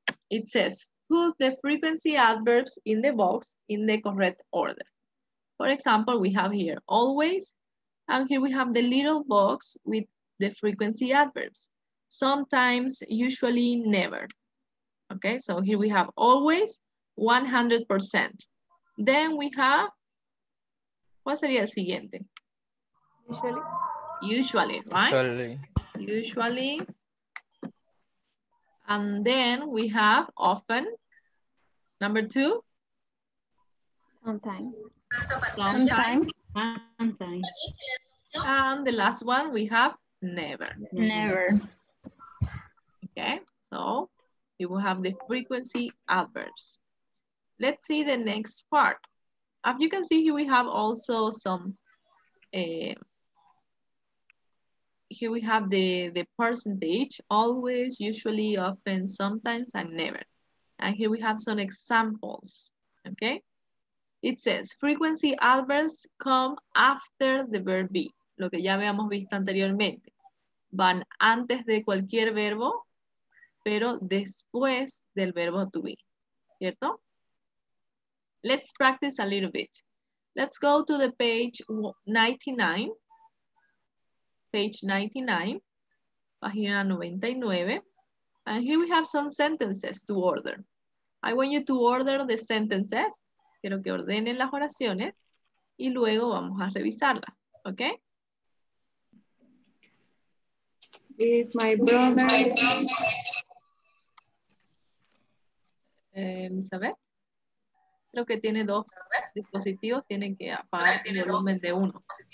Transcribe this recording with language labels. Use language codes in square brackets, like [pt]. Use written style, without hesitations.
[en] It says, put the frequency adverbs in the box in the correct order. For example, we have here always, and here we have the little box with the frequency adverbs. Sometimes, usually, never. Okay, so here we have always, 100%. Then we have, [es] ¿cuál sería el siguiente? [en] Usually. Usually, right? Usually. And then we have often. Number 2. Sometimes. Sometimes. Sometimes. And the last one we have never. Never. Okay, so you will have the frequency adverbs. Let's see the next part. As you can see here, we have also some, here we have the percentage, always, usually, often, sometimes, and never. And here we have some examples, okay? It says, frequency adverbs come after the verb be. [es] Lo que ya habíamos visto anteriormente. Van antes de cualquier verbo, pero después del verbo to be, ¿cierto? [en] Let's practice a little bit. Let's go to the page 99. Page 99, [es] página 99. [en] And here we have some sentences to order. I want you to order the sentences. [es] Quiero que ordenen las oraciones y luego vamos a revisarlas, ¿ok? [en] Is my brother. Elizabeth. [es] Creo que tiene 2 dispositivos. Tienen que apagar el volumen de uno.